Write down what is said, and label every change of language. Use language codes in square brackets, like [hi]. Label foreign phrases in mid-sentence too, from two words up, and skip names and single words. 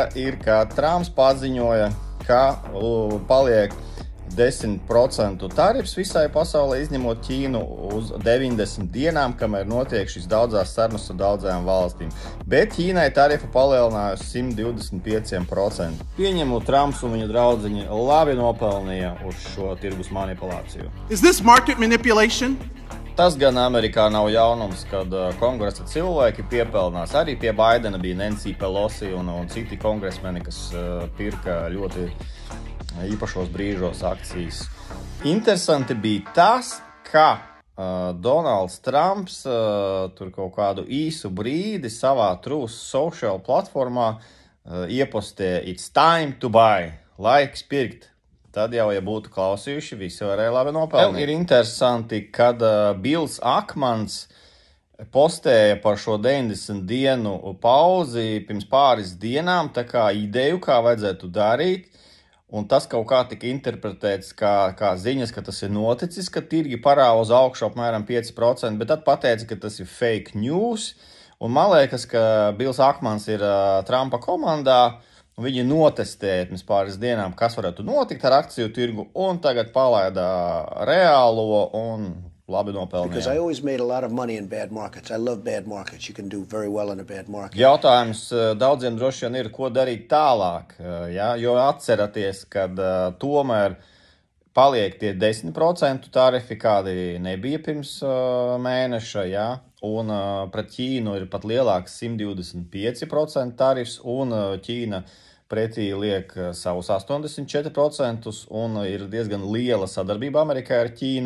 [lv] Ir, ka Trumps paziņoja, ka paliek 10% tarifs visai pasaulē, izņemot Ķīnu uz 90 dienām, kamēr notiek šīs daudzās sarunas ar daudzajām valstīm. Bet Ķīnai tarifu palielinājusi 125%. Pieņemu, Trumps un viņa draudziņi labi nopelnīja uz šo tirgus manipulāciju. [en] Is this market manipulation? [lv] Tas gan Amerikā nav jaunums, kad kongresa cilvēki piepelnās. Arī pie Baidena bija Nancy Pelosi un citi kongresmeni, kas pirka ļoti īpašos brīžos akcijas. Interesanti bija tas, ka Donalds Trumps tur kaut kādu īsu brīdi savā Truth Social platformā iepostē [en] "It's time to buy", [lv] laiks pirkt. Tad jau, ja būtu klausījuši, visi varēja labi nopelnīt. Ir interesanti, kad Bills Akmans postēja par šo 90 dienu pauzi pirms pāris dienām, tā kā ideju, kā vajadzētu darīt. Un tas kaut kā tika interpretēts kā ziņas, ka tas ir noticis, ka tirgi parāva uz augšu apmēram 5%, bet tad pateica, ka tas ir [en] fake news. [lv] Un man liekas, ka Bills Akmans ir Trumpa komandā, un viņi notestēja pirms pāris dienām, kas varētu notikt ar akciju tirgu, un tagad palaida reālo un labi nopelnīja. [en] Because I always made a lot of money in bad markets. I love bad markets. You can do very well in a bad market. [lv] Jautājums daudziem droši vien ir, ko darīt tālāk, ja? Jo atceraties, kad tomēr paliek tie 10% tarifi, kādi nebija pirms mēneša, ja? Un pret Ķīnu ir pat lielāks 125% tarifs, un Ķīna pretī liek savus 84%, un ir diezgan liela sadarbība Amerikai ar Ķīnu.